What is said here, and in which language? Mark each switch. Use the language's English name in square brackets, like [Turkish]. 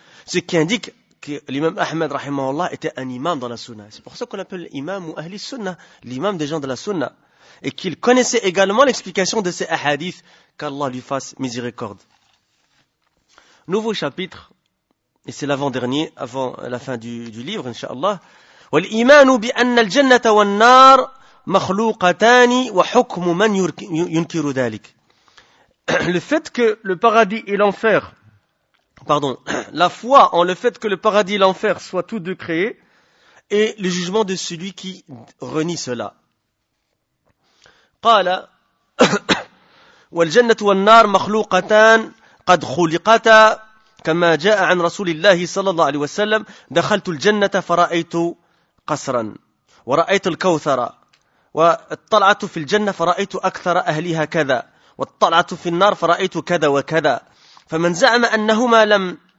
[French] Ce qui indique que l'imam Ahmed, rahimahullah, était un imam dans la sunna. C'est pour ça qu'on appelle l'imam ou ahli sunna, l'imam des gens de la sunna. Et qu'il connaissait également l'explication de ces hadiths, qu'Allah lui fasse miséricorde. Nouveau chapitre, et c'est l'avant-dernier, avant la fin du livre, inshallah. [Arabic] « وَالْإِيمَانُ بِأَنَّ الْجَنَّةَ وَالنَّارِ » مخلوقتان وحكم من ينكر ذلك. [French] Le fait que le paradis et l'enfer, pardon, la foi en le fait que le paradis et l'enfer soient tous deux créés et le jugement de celui qui renie cela. [Arabic] قال والجنة والنار مخلوقتان قد خلقتا كما جاء عن رسول الله صلى الله عليه وسلم دخلت الجنة فرأيت قصرا ورأيت الكوثر واطلعت في الجنة فرأيت أكثر أهلها كذا واطلعت في النار فرأيت كذا وكذا فمن زعم أنهما لم